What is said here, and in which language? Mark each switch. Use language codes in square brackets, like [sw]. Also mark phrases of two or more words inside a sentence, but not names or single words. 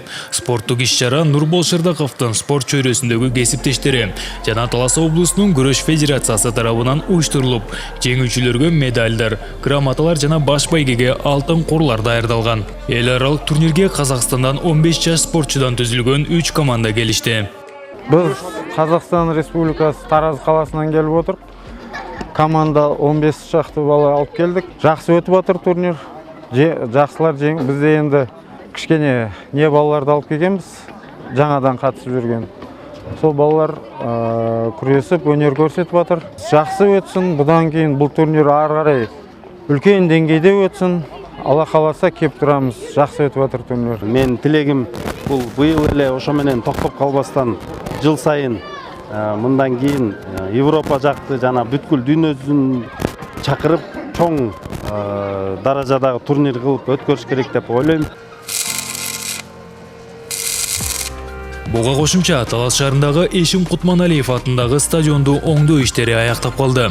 [ky] Спорттук иш-чара Нурбол Шырдаковдун спорт чөйрөсүндөгү кесиптештери жана Талас облусунун күрөш федерациясы тарабынан уюштурулуп, жеңүүчүлөргө медальдар, грамоталар жана баш байгеге алтын корлар даярдалган. Эл аралык турнирге Казакстандан 15 жаш спортчудан түзүлгөн 3 команда келишти. [kk] Біз Қазақстан Республикасы Тараз қаласынан келіп отыр. Команда 15 шақты бала алып келдік. Жақсы өтіп отыр турнир. Жақсылар жеңіп, бізде енді кішкене не балаларды алып келгенбіз, жаңадан қатысып жүрген. Сол балалар күресіп, өнер көрсетіп отыр. Жақсы өтсін, бұдан кейін бұл турнир ары қарай үлкен деңгейде өтсін. Алла қаласа кеп тұрамыз. Жақсы өтіп отыр турнир. [ky] Мен тілегім бұл быйыл эле ошо менен токтоп калбастан жыл сайын мындан кийин Европа жакты жана бүткүл дүйнөдүн чакырып чоң даражадагы турнир кылып өткөрүш керек деп ойлойм. Буга кошумча Талас шаарындагы Эшим Кутманалиев атындагы стадионду оңдоо иштери аяктап калды.